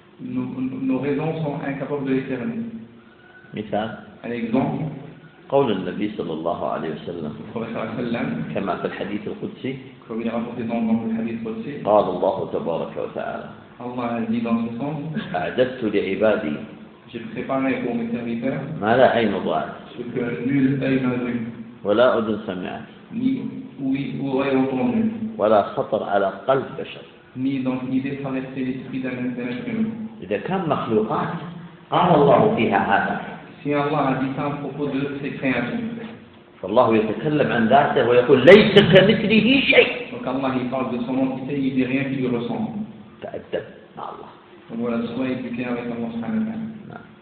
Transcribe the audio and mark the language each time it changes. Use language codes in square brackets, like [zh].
[fr] Nos raisons sont incapables de l'éternel. [ar] مثال. [fr] Un exemple. [ar] قول النبي صلى الله عليه وسلم. كما في الحديث القدسي. [fr] Comme il est rapporté dans le hadith qudsi. [ar] قال الله تبارك وتعالى. [fr] Allah a dit dans ce sens. [ar] أعددت لعبادي. [fr] J'ai préparé pour mes serviteurs. [ar] ما لا عين رأت. [fr] Ce que nul œil n'a vu. [ar] ولا أذن سمعت. [fr] Ni oreille entendue. [ar] ولا خطر على قلب بشر. [fr] Ni dans l'idée de faire rester l'esprit d'un être humain. [ar] إذا كان مخلوقات قال الله فيها هذا. [fr] Si Allah a dit ça à propos de ses créatures. [ar] الله يتكلم عن ذاته ويقول ليس كمثله شيء. [fr] Donc Allah il parle de son entité, il dit rien qui lui ressemble. [ar] تأدب مع الله. [fr] Voilà, soyez éduqué avec Allah subhanahu wa ta'ala.